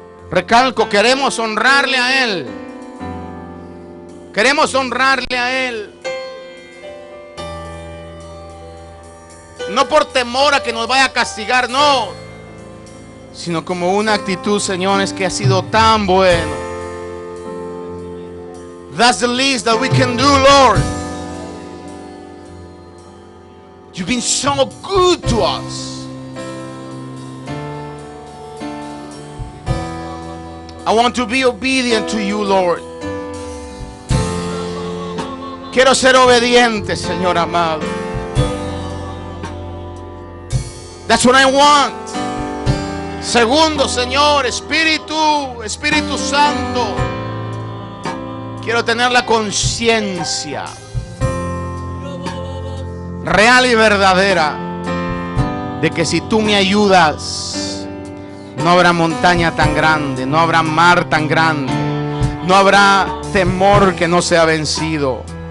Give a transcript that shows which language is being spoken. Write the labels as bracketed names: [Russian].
[Spanish] Recalco, queremos honrarle a Él. Queremos honrarle a Él. No por temor a que nos vaya a castigar, no. Sino como una actitud, señores, que ha sido tan bueno. [English] That's the least that we can do, Lord. You've been so good to us. I want to be obedient to you, Lord. [Spanish] Quiero ser obediente, Señor amado. [English] That's what I want. [Spanish] Segundo, Señor, Espíritu Santo, quiero tener la conciencia real y verdadera de que si tú me ayudas, no habrá montaña tan grande, no habrá mar tan grande, no habrá temor que no sea vencido.